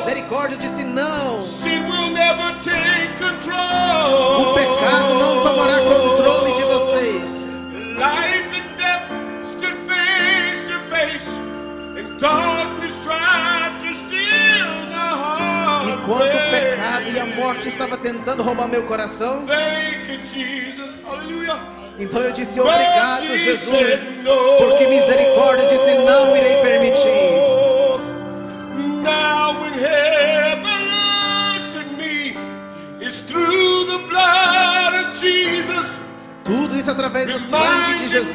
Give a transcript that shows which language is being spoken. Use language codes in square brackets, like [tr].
[pt] Misericórdia disse não. [en] Sin will never take control. [pt] O pecado não tomará controle de vocês. [en] Life and death stood face to face, and darkness tried to steal my heart. [pt] Enquanto o pecado e a morte estavam tentando roubar meu coração, [en] Thank you, Jesus. Hallelujah. [pt] então eu disse obrigado, Jesus, porque misericórdia disse não irei permitir. [en] Now when heaven looks at me, it's through the blood of Jesus. [pt] Tudo isso através do sangue de Jesus.